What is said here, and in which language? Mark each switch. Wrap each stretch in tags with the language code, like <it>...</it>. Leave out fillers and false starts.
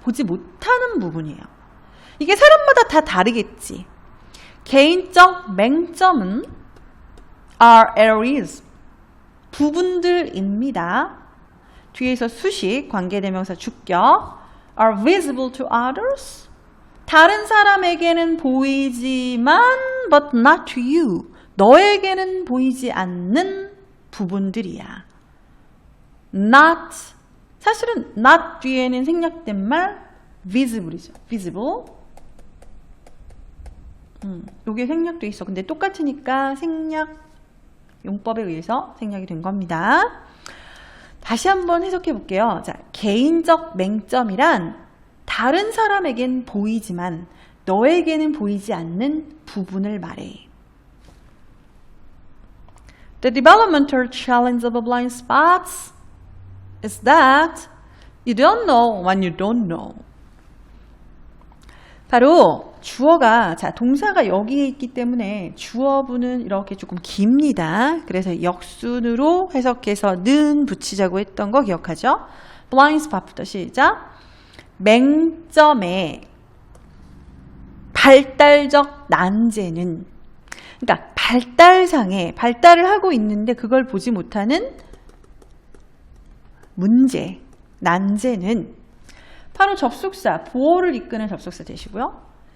<ko>보지 못하는 부분이에요. 이게 사람마다 다 다르겠지. 개인적 맹점은</ko> <en>are areas.</en> <ko>부분들입니다. 뒤에서 수식, 관계대명사 주격</ko> <en>are visible to others.</en> <ko>다른 사람에게는 보이지만</ko> <en>but not to you.</en> <ko>너에게는 보이지 않는 부분들이야.</ko> <en>not.</en> <ko>사실은 not 뒤에는 생략된 말 visible이죠.</ko> <en>visible.</en> <ko>요게 생략돼 있어. 근데 똑같으니까 생략 용법에 의해서 생략이 된 겁니다. 다시 한번 해석해 볼게요. 자, 개인적 맹점이란 다른 사람에겐 보이지만 너에게는 보이지 않는 부분을 말해.</ko> <en>The developmental challenge of blind spots is that you don't know what you don't know.</en> <ko>바로 주어가, 자, 동사가 여기에 있기 때문에 주어부는 이렇게 조금 깁니다. 그래서 역순으로 해석해서 는 붙이자고 했던 거 기억하죠? blind spot부터 시작. 맹점의 발달적 난제는, 그러니까 발달상에 발달을 하고 있는데 그걸 보지 못하는 문제, 난제는 바로 접속사, 보어를 이끄는 접속사 되시고요.</ko>